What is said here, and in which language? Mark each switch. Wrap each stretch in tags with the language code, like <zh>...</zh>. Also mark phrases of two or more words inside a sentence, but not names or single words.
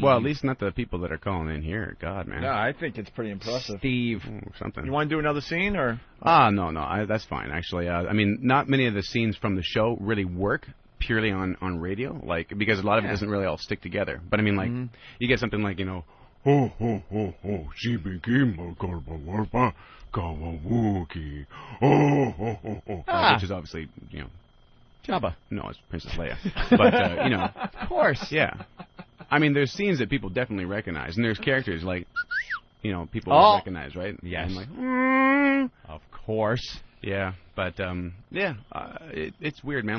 <en>Well, at least not the people that are calling in here. God, man. No, I think it's pretty impressive. Steve. Something. You want to do another scene, or? No, that's fine, actually. I mean, not many of the scenes from the show really work, purely on radio, like because a lot of it doesn't really all stick together. But I mean, like you get something like ho ho ho ho, Shibikima Korbawarpa Kawawuki. Oh ho ho ho. Which is obviously Jabba. No, it's Princess Leia. But of course. Yeah. I mean, there's scenes that people definitely recognize, and there's characters like people recognize, right? Yes. And like, of course. Yeah, but it's weird, man.</en>